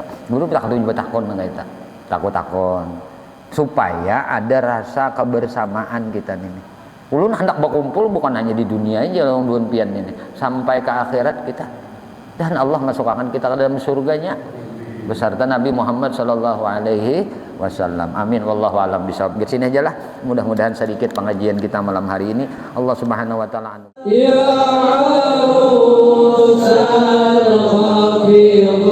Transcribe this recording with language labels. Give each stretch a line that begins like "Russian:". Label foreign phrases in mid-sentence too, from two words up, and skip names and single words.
Banjar: Guru tak tahu juga takon mana itu. Takon supaya ada rasa kebersamaan kita ini. Ulun hendak berkumpul bukan hanya di dunia aja long duan pian ini, sampai ke akhirat kita. Dan Allah masukkan kita ke dalam surganya beserta Nabi Muhammad
Arabic: صلى الله عليه وسلم. آمين والله أعلم بالصواب.
Banjar: Di sini aja lah. Mudah-mudahan sedikit pengajian kita malam hari ini.
Arabic: الله سبحانه وتعالى. يا موسى الخبير